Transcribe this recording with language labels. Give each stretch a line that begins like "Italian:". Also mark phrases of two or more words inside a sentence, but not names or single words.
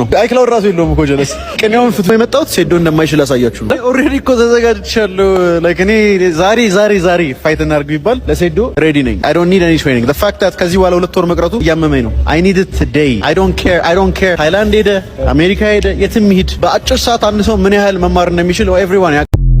Amharic: አይክላውድ ራሱ የለውም እኮ ጀለስ። ቅኔውን ፍትሞ የመጣሁት ሴዶ እንደማይችል አሳያችሁ ነው። ኦሬዲ እኮ ተዘጋጅቻለሁ። ላይክ እኔ ዛሬ ፋይት እናድርግ ቢባል ለሴዶ ሬዲ ነኝ።
English: I don't need any training. The fact that
Amharic: ከዚህ በኋላ 2 ወር መቅረቱ እያመመኝ ነው።
English: I need it today. I don't care.
Amharic: ታይላንድ ሄደ፣ አሜሪካ ሄደ፣ የትም ሂድ በአጭር ሰዓት አንድ ሰው ምን ያህል መማር እንደሚችል everyone